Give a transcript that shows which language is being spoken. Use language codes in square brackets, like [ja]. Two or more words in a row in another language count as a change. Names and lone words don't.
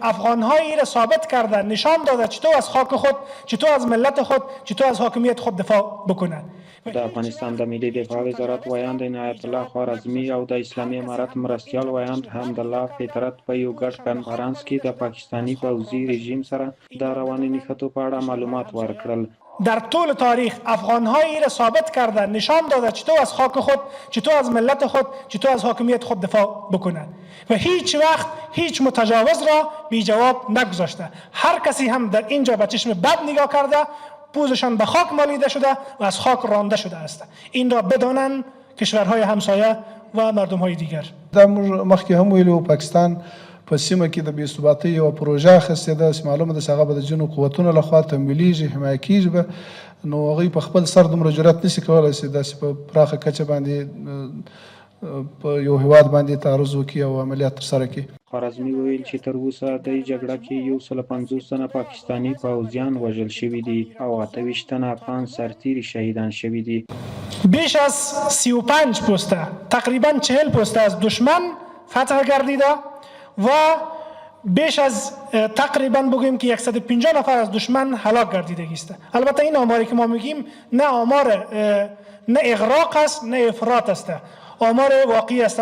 [fa] افغان‌هایی را ثابت کرده، نشان داده چطور از خاک خود، چطور از ملت خود، چطور از حاکمیت خود دفاع بکنه. [ps] د افغانستان د ملي دفاع وزارت ویاند عنایت الله خوارزمي او د اسلامي امارت مرستیال ویاند حمدالله فطرت په یو ګډ کنفرانس کې د پاکستاني پوځي رژیم سره د رواني نښتو په اړه معلومات ورکړل. [fa] در طول تاریخ افغان‌هایی را ثابت کرده، نشان داده چطور از خاک خود، چطور از ملت خود، چطور از حاکمیت خود دفاع بکنه و هیچ وقت هیچ متجاوز را بی جواب نگذاشته. هر کسی هم در اینجا به چشم بد نگاه کرده، پوزشان به خاک مالیده شده و از خاک رانده شده است. این را بدانند کشورهای همسایه و مردم‌های دیگر. [ps] دا مخکې هم ویلو پاکستان په سیمه کې د بې ثباتۍ یوه پروژه اخیستې ده چې معلومه ده چې هغه به د ځینو قوتونو لخوا تمویلیږي، حمایه کېږي به، نو هغوی په خپل سر دومره جرأت نشي کولی چې داسې په پراخه کچه باندې په یو هېواد باندې تعرض وکړي او عملیات ترسره کړي. خوارزمي وویل چې تر اوسه د جګړه کې 150 تنه پاکستاني پوځیان وژل شوي دي او 28 تنه افغان سرتیري شهیدان شوي دي. [fa] بیش از 35 پسته، تقریبا 40 پسته از دشمن فتح گردیده و بیش از تقریبا بگوییم که 150 نفر از دشمن هلاک گردیده است. البته این آماری که ما میگیم نه آمار نه اغراق است نه افراط است، آمار واقعی است.